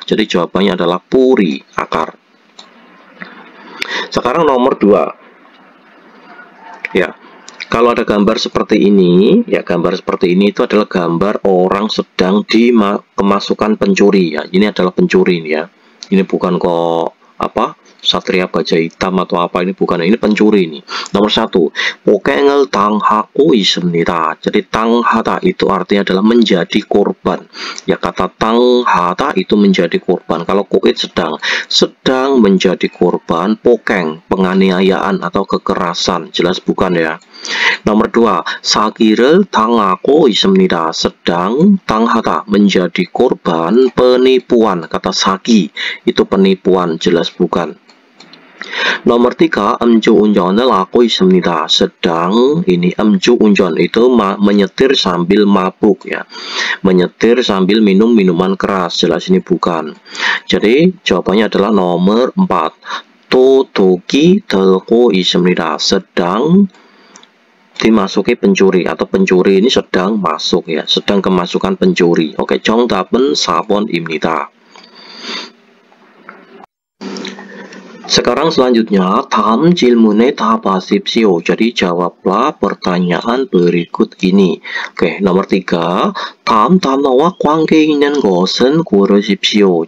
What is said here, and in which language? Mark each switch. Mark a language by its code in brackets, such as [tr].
[id] Jadi jawabannya adalah puri, akar. Sekarang nomor 2. Ya. Kalau ada gambar seperti ini, ya gambar seperti ini itu adalah gambar orang sedang kemasukan pencuri ya. Ini adalah pencuri ya. Ini bukan kok apa? Satria baja hitam atau apa, ini bukan, ini pencuri ini. Nomor 1, [ko] 폭행을 당하고 있습니다. [id] Jadi tanghata itu artinya adalah menjadi korban. Ya, kata tanghata itu menjadi korban. Kalau koit sedang menjadi korban [ko] 폭행, [id] penganiayaan atau kekerasan, jelas bukan ya. Nomor 2, [ko] 사기를 당하고 있습니다. [id] sedang tanghata menjadi korban penipuan. Kata sagi itu penipuan, jelas bukan. Nomor 3, [ko] 음주운전을 하고 있습니다. [id] sedang, ini [ko] 음주운전 [id] itu menyetir sambil mabuk ya. Menyetir sambil minum minuman keras, jelas ini bukan. Jadi jawabannya adalah nomor 4, [ko] 도둑이 들고 있습니다. [id] sedang dimasuki pencuri, atau pencuri ini sedang masuk ya, sedang kemasukan pencuri. [ko] Oke, 정답은 4번입니다. [id] Sekarang selanjutnya, [ko] 다음 질문에 답하십시오. [id] jadi jawablah pertanyaan berikut ini. Oke, nomor 3, [ko] 다음 단어와 관계 있는 것은 고르십시오.